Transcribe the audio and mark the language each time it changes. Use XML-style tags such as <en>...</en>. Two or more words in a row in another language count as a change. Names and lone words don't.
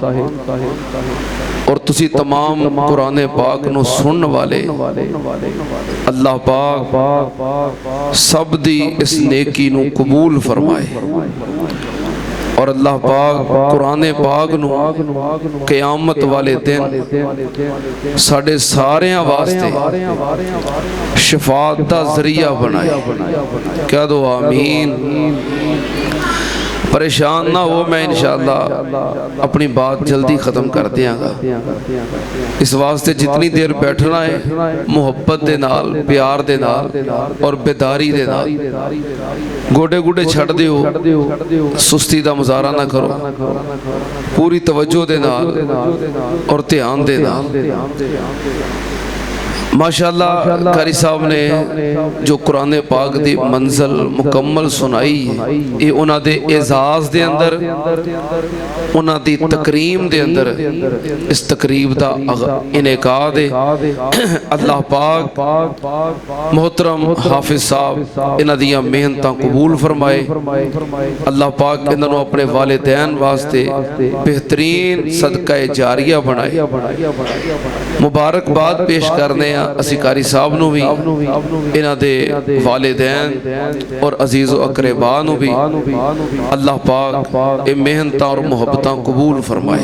<pa>اور تسی تمام قرآن پاک نو سن والے اللہ پاک سب دی اس نیکی نو قبول فرمائے اور اللہ پاک قرآن پاک نو قیامت والے دن ساڑھے سارے واسطے شفاعت دا ذریعہ بنائے. کیا دو آمین. پریشان نہ ہو، میں انشاءاللہ اپنی بات جلدی ختم کر دیاں گا. اس واسطے جتنی دیر بیٹھنا ہے محبت دے نال، پیار دے نال اور بیداری دے نال. گوڑے گوڑے چھڑ دیو، سستی دا مظاہرہ نہ کرو، پوری توجہ دے نال اور دھیان دے نال. ماشاءاللہ قاری صاحب نے جو قرآن پاک دی منزل مکمل سنائی ہے، یہ انہاں دے اعزاز دے اندر، انہاں دی تکریم دے اندر اس تقریب دا انعقاد ہے. اللہ پاک محترم حافظ صاحب انہاں دیاں محنتاں قبول فرمائے. اللہ پاک انہاں اپنے والدین واسطے بہترین صدقہ جاریہ بنائے. مبارکباد پیش کرنے اسی قاری صاحب نو بھی، انہاں دے والدین اور عزیز و اقربا نو بھی اللہ پاک اے محنتاں اور محبتاں قبول فرمائے.</pa>